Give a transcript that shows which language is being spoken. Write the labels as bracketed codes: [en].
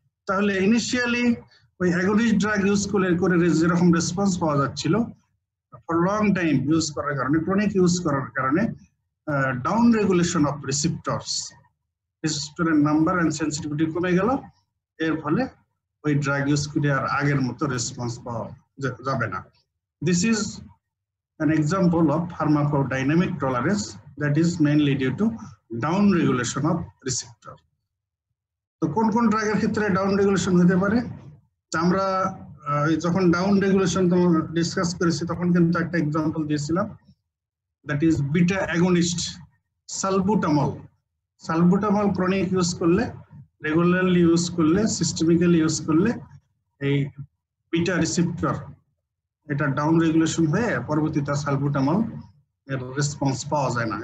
[bn] তাহলে ইনিশিয়ালি ওই against drug use করে যেরকম রেসপন্স পাওয়া যাচ্ছিল, ফর লং টাইম ইউজ করার কারণে, ক্রনিক ইউজ করার কারণে down regulation of রিসেপ্টরের number and sensitivity কমে গেল। এর ফলে ওই ড্রাগ ইউজ করে আর আগের মতো রেসপন্স পাওয়া যাবে না। [en] This is an example of pharmacodynamic tolerance that is mainly due to down regulation of receptor. [bn] তো কোন কোন ড্রাগের ক্ষেত্রে ডাউন রেগুলেশন হতে পারে? আমরা যখন ডাউন রেগুলেশন ডিসকাস করেছি তখন কিন্তু একটা এক্সাম্পল দিয়েছিলাম, [en] that is [bn] beta against salbutamol. Salbutamol chronic use করলে, রেগুলারলি ইউজ করলে, সিস্টেমিক্যালি ইউজ করলে এই বিটা রিসেপ্টর এটা ডাউন রেগুলেশন হয়ে পরবর্তীতে সালবুটামল এর রেসপন্স পাওয়া যায় না।